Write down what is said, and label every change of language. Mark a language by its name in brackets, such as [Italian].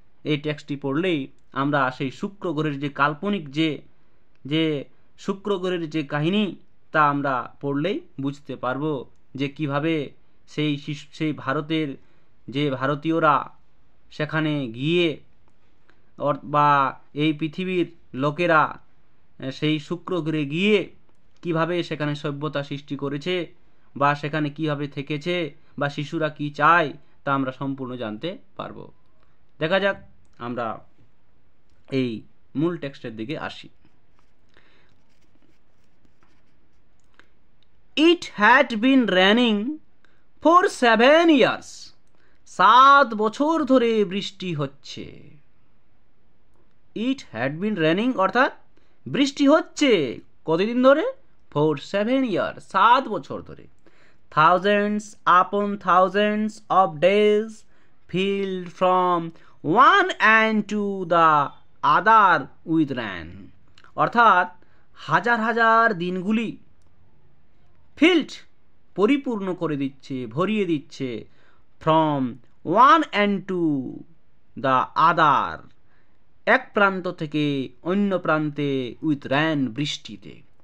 [Bangla] এই টেক্সটটি পড়লেই আমরা সেই শুক্র গ্রহের যে কাল্পনিক যে শুক্র গ্রহের যে কাহিনী, তা আমরা পড়লেই বুঝতে পারবো যে কিভাবে সেই ভারতের যে ভারতীয়রা সেখানে গিয়ে বা এই পৃথিবীর লোকেরা সেই শুক্র গ্রহে গিয়ে কিভাবে সেখানে সভ্যতা সৃষ্টি করেছে, বা সেখানে কিভাবে থেকেছে, বা শিশুরা কি চায়, তা আমরা সম্পূর্ণ জানতে পারবো। দেখা যাক আমরা এই মূল টেক্সটের দিকে আসি। [English] It had been raining for 7 years. [Bangla] 7 বছর ধরে বৃষ্টি হচ্ছে। [English] It had been raining [Bangla] অর্থাৎ বৃষ্টি হচ্ছে কতদিন ধরে? [English] For 7 years, 7 [Bangla] বছর ধরে। [English] Thousands upon thousands of days filled from one end to the other with rain. [Bangla] অর্থাৎ হাজার হাজার দিনগুলি ফিল্ড পরিপূর্ণ করে দিচ্ছে, ভরিয়ে দিচ্ছে, [English] from one end to the other, [Bangla] এক প্রান্ত থেকে অন্য প্রান্তে, [English] with rain [Bangla] বৃষ্টিতে।